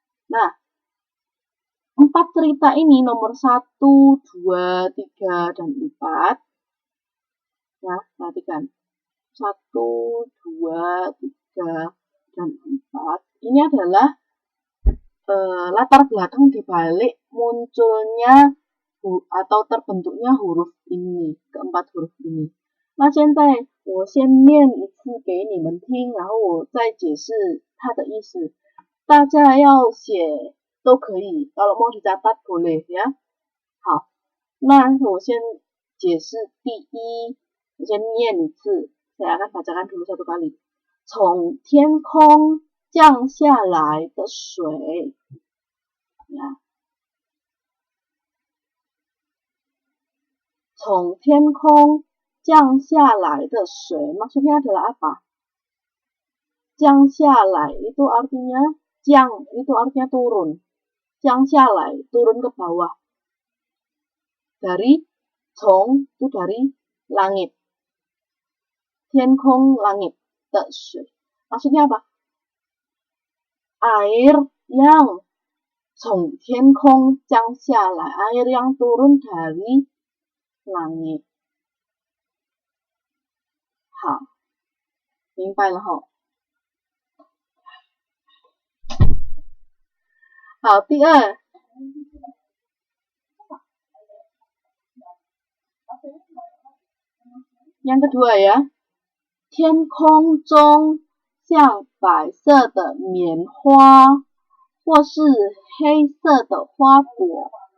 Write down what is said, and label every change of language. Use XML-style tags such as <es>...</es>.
<id>Nah, 4 cerita ini nomor 1, 2, 3, dan 4. Ya, perhatikan. 1, 2, 3, dan 4. Ini adalah latar belakang dibalik munculnya atau terbentuknya huruf ini, keempat huruf ini.</id> <zh>那现在我先念一次给你们听，然后我再解释它的意思。大家要写都可以，</zh> <id>kalau mau dicatat boleh ya.</id> <zh>好，那我先解释第一，我先念一次，</zh> <id>saya akan bacakan dulu 1 kali.</id> <zh>从天空降下来的水，呀，从天空降下来的水</zh> <id>maksudnya adalah apa? 降下来 itu artinya 降 itu artinya turun. 降下来 turun ke bawah. Dari 从 itu dari langit. 天空 langit 的水 maksudnya apa? Air yang</id> <zh>从天空降下来</zh> <id>air yang turun dari langit.</id> <zh>好，明白了吼。</zh> <id>好，第二， yang kedua ya.</id> <zh>天空中像白色的棉花，或是黑色的花朵。</zh>